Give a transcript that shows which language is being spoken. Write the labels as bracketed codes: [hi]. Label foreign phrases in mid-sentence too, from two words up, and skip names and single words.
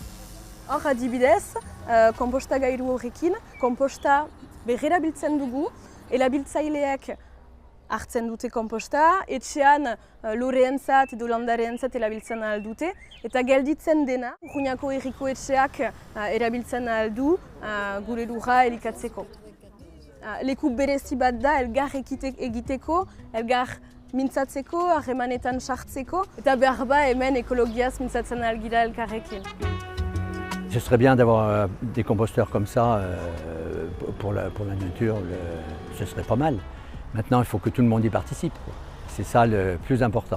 [eu] Hor adibidez, konpostagailu horrekin, komposta berrerabiltzen dugu, erabiltzaileak hartzen dute komposta, etxean loreentzat edo landareentzat erabiltzen aldute, eta gelditzen dena, Urruñako herriko etxeak erabiltzen aldu gure lurra elikatzeko. Leku berezi bat da, elgar egiteko, elgar mintzatzeko, harremanetan sartzeko, eta behar ba hemen ekologiaz mintzatzen algira elkarrekin. [fr] Ce serait bien d'avoir des composteurs comme ça pour la nature, ce serait pas mal. Maintenant, il faut que tout le monde y participe. C'est ça le plus important.